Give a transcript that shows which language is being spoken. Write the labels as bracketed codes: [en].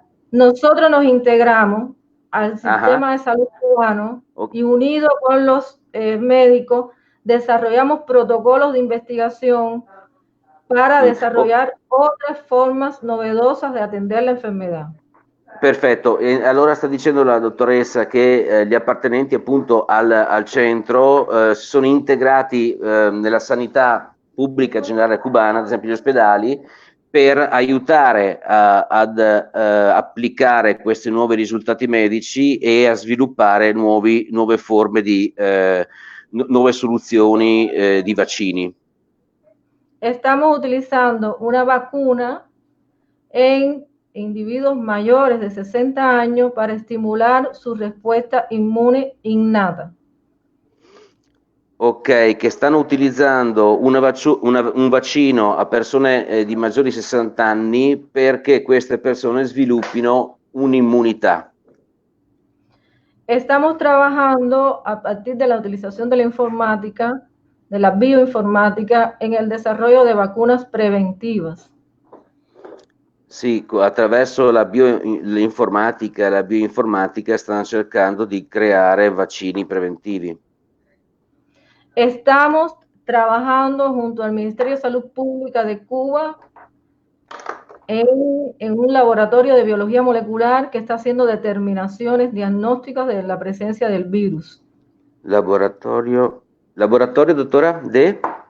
[es] Nosotros nos integramos al sistema de salud cubano y unido con los médicos desarrollamos protocolos de investigación para desarrollar otras formas novedosas de atender la enfermedad. [it] Perfetto, allora sta dicendo la dottoressa che gli appartenenti appunto al centro si sono integrati nella sanità pubblica generale cubana, ad esempio gli ospedali, per aiutare ad applicare questi nuovi risultati medici e a sviluppare nuove forme di nuove soluzioni di vaccini. [es] Estamos utilizando una vacuna en individuos mayores de 60 años para estimular su respuesta inmune innata. [it] Ok, che stanno utilizzando un vaccino a persone di maggiori di 60 anni perché queste persone sviluppino un'immunità. [es] Estamos trabajando a partir de la utilización de la informática, de la bioinformática, en el desarrollo de vacunas preventivas. [it] Sì, attraverso la bioinformatica stanno cercando di creare vaccini preventivi. [es] Estamos trabajando junto al Ministerio de Salud Pública de Cuba en un laboratorio de biología molecular que está haciendo determinaciones diagnósticas de la presencia del virus. Laboratorio, doctora, de